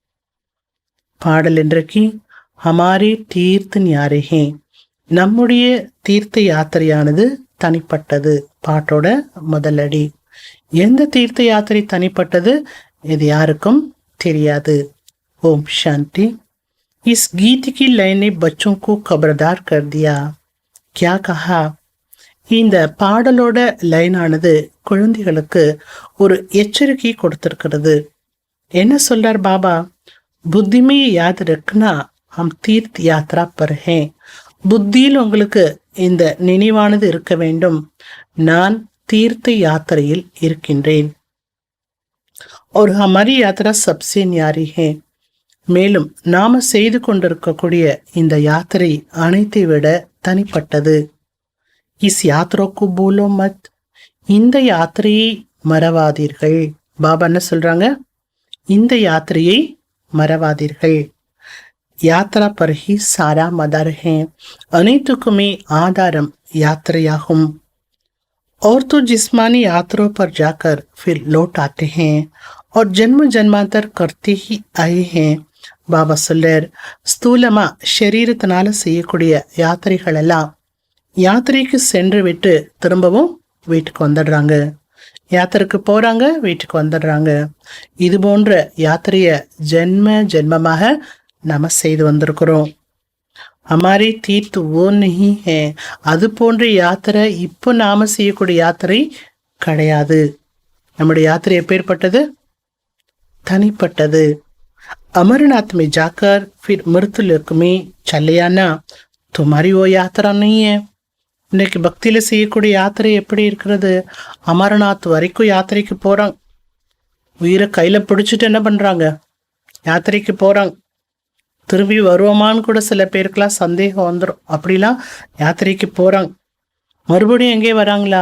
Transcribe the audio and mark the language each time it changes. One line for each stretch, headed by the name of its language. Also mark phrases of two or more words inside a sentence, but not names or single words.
Tamil: பாடல் இன்றைக்கு
Hindi: हमारी तीर्थ न्यारी है,
Tamil: நம்முடைய தீர்த்த யாத்திரையானது தனிப்பட்டது. பாட்டோட முதலடி. எந்த தீர்த்த யாத்திரை தனிப்பட்டது? இது யாருக்கும் தெரியாது. ஓம் சாந்தி.
Hindi: इस गीत की लाइन ने बच्चों को खबरदार कर दिया. क्या कहा?
Tamil: இந்த பாடலோட லைனானது குழந்தைகளுக்கு ஒரு எச்சரிக்கை கொடுத்திருக்கிறது. என்ன சொல்றார் பாபா?
Hindi: बुद्धि में याद रखना हम तीर्थ यात्रा पर हैं.
Tamil: புத்தியில் உங்களுக்கு இந்த நினைவானது இருக்க வேண்டும், நான் தீர்த்த யாத்திரையில் இருக்கின்றேன்.
Hindi: और हमारी यात्रा सबसे न्यारी है.
Tamil: மேலும் நாம செய்து கொண்டிருக்கக்கூடிய இந்த யாத்திரை அனைத்தை விட தனிப்பட்டது.
Hindi: इस यात्रा को भूलो मत,
Tamil: இந்த யாத்திரையை மறவாதீர்கள். பாபா என்ன சொல்றாங்க? இந்த யாத்திரையை மறவாதீர்கள்.
Hindi: यात्रा पर ही सारा मदार है,
Tamil: அனைத்துக்குமே ஆதாரம் யாத்திரையாகும்.
Hindi: और तो जिस्मानी यात्रों पर जाकर फिर लौट आते हैं और जन्म जन्मांतर करते ही आए हैं.
Tamil: பாபா சொல்றார், ஸ்தூலமா சரீரத்தினால செய்யக்கூடிய யாத்திரைகள் எல்லாம் யாத்திரைக்கு சென்று விட்டு திரும்பவும் வீட்டுக்கு வந்துடுறாங்க. யாத்திரைக்கு போறாங்க, வீட்டுக்கு வந்துடுறாங்க. இது போன்ற யாத்திரைய ஜென்ம ஜென்மமாக நாம செய்து வந்திருக்கிறோம்.
Hindi: हमारी तीर्थ वो नहीं है,
Tamil: அது போன்ற யாத்திரை இப்போ நாம செய்யக்கூடிய யாத்திரை கிடையாது. நம்முடைய யாத்திரை எப்பேற்பட்டது? தனிப்பட்டது.
Hindi: अमरनाथ में जाकर फिर मृत्युलोक में चले आना तुम्हारी वो यात्रा नहीं है.
Tamil: இன்னைக்கு பக்தியில செய்யக்கூடிய யாத்திரை எப்படி இருக்கிறது? அமர்நாத் வரைக்கும் யாத்திரைக்கு போறாங்க. உயிரை கையில பிடிச்சிட்டு என்ன பண்றாங்க? யாத்திரைக்கு போறாங்க. திரும்பி வருவோமான்னு கூட சில பேருக்கெல்லாம் சந்தேகம் வந்துடும். அப்படிலாம் யாத்திரைக்கு போறாங்க. மறுபடியும் எங்கே வராங்களா?